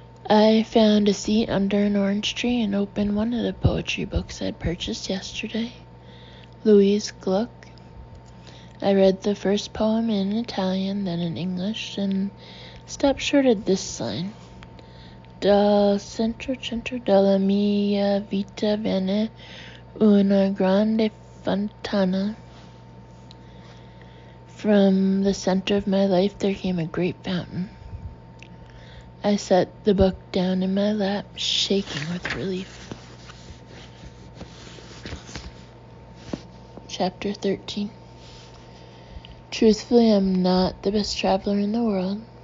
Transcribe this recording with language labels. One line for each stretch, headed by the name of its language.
English: I found a seat under an orange tree and opened one of the poetry books I'd purchased yesterday, Louise Gluck. I read the first poem in Italian, then in English, and stopped short at this line.
Italian: Dal centro della mia vita venne una grande fontana.
English: From the center of my life there came a great fountain. I set the book down in my lap, shaking with relief. Chapter 13. Truthfully, I'm not the best traveler in the world.